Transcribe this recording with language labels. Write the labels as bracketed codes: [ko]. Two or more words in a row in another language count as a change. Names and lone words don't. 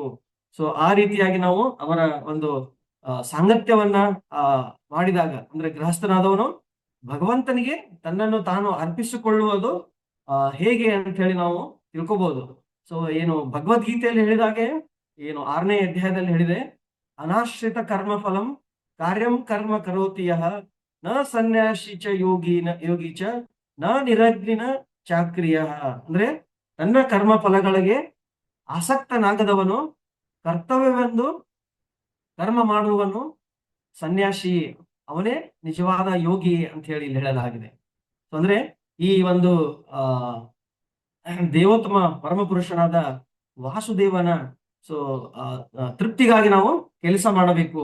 [kn] ಆ ರೀತಿಯಾಗಿ ನಾವು ಅವರ ಒಂದು ಸಾಂಗತ್ಯವನ್ನ ಮಾಡಿದಾಗ ಅಂದ್ರೆ ಗೃಹಸ್ಥನಾದವನು ಭಗವಂತನಿಗೆ ತನ್ನನ್ನು ತಾನು ಅರ್ಪಿಸಿಕೊಳ್ಳುವುದು ಹೇಗೆ ಅಂತ ಹೇಳಿ ನಾವು ತಿಳ್ಕೊಬಹುದು. ಭಗವದ್ಗೀತೆಯಲ್ಲಿ ಹೇಳಿದಾಗೆ 6ನೇ ಅಧ್ಯಾಯದಲ್ಲಿ ಹೇಳಿದೆ, [sa] ಅನಾಶ್ರಿತ ಕರ್ಮ ಫಲಂ ಕಾರ್ಯಂ ಕರ್ಮ ಕರೋತಿ ಯಃ ನ ಸನ್ಯಾಸಿ ಚ ಯೋಗಿ ಚ ನ ನಿರಗ್ನಿನ ಚಾಕ್ರಿಯ. [kn] ಅಂದ್ರೆ ತನ್ನ ಕರ್ಮ ಫಲಗಳಿಗೆ ಆಸಕ್ತನಾಗದವನು, ಕರ್ತವ್ಯವೆಂದು ಕರ್ಮ ಮಾಡುವವನು ಸನ್ಯಾಸಿ, ಅವನೇ ನಿಜವಾದ ಯೋಗಿ ಅಂತ ಹೇಳಿ ಇಲ್ಲಿ ಹೇಳಲಾಗಿದೆ. ಅಂದ್ರೆ ಈ ಒಂದು ದೇವೋತ್ತಮ ಪರಮ ಪುರುಷನಾದ ವಾಸುದೇವನ ತೃಪ್ತಿಗಾಗಿ ನಾವು ಕೆಲಸ ಮಾಡಬೇಕು.